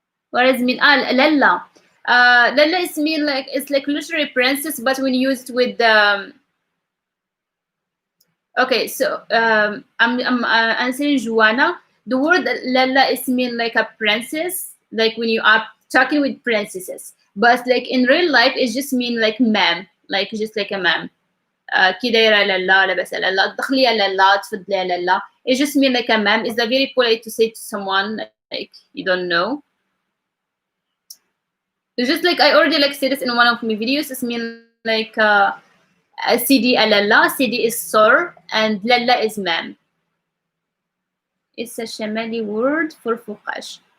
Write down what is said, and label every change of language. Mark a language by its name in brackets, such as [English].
[English] What does it mean? Ah, Lalla. Lalla is mean like it's like literally princess, but when used with okay, so I'm answering Joanna. The word Lalla is mean like a princess, like when you are talking with princesses. But like in real life, it just mean like ma'am, like just like a ma'am. [Arabic] كي دايره لالا لاباس على لا دخلي يا لالا تفضلي يا لالا. [English] It just mean like a ma'am. It's a very polite to say to someone like you don't know. It's just like I already like said this in one of my videos. It's mean like [Arabic] سيدي للا. [English] سيدي is sir and lalla is ma'am. It's a Shamali word for فوقاش.